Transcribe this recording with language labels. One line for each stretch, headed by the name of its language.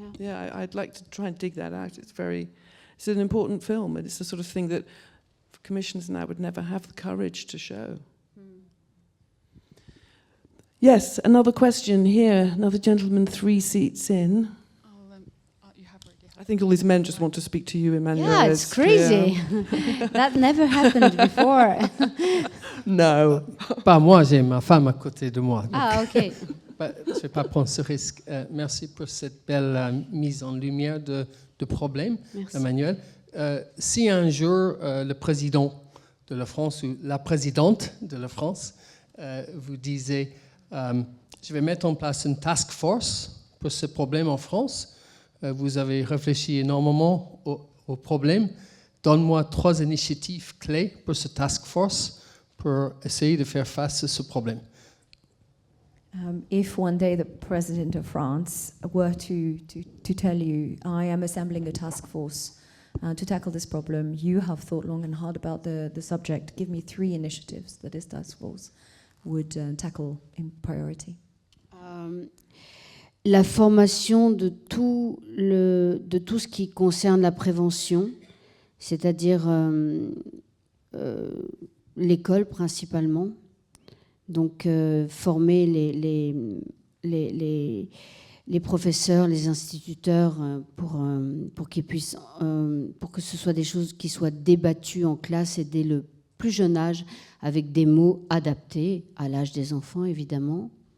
English: Yeah, I'd like to try and dig that out. It's an important film, and it's the sort of thing that commissioners now would never have the courage to show. Yes, another question here. Another gentleman 3 seats in. I think all these men just want to speak to you, Emmanuelle. Yeah, it's crazy. That never happened before. No.
French: Pas moi, j'ai ma femme à côté de moi. Ah, ok. Je ne vais pas prendre ce risque. Merci pour cette belle mise en lumière de problèmes, Emmanuelle. Si un jour le président de la France ou la présidente de la France vous disait je vais mettre en place une task force pour ce problème en France, vous avez réfléchi énormément au problème. Donne-moi 3 initiatives clés pour ce task force pour essayer de faire face à ce problème.
English: If one day the president of France were to tell you, I am assembling a task force to tackle this problem, you have thought long and hard about the subject, give me 3 initiatives that this task force would tackle in priority.
French: La formation de tout ce qui concerne la prévention, c'est-à-dire l'école principalement. Donc former les professeurs, les instituteurs pour qu'ils puissent, pour que ce soit des choses qui soient débattues en classe et dès le plus jeune âge, avec des mots adaptés à l'âge des enfants, évidemment.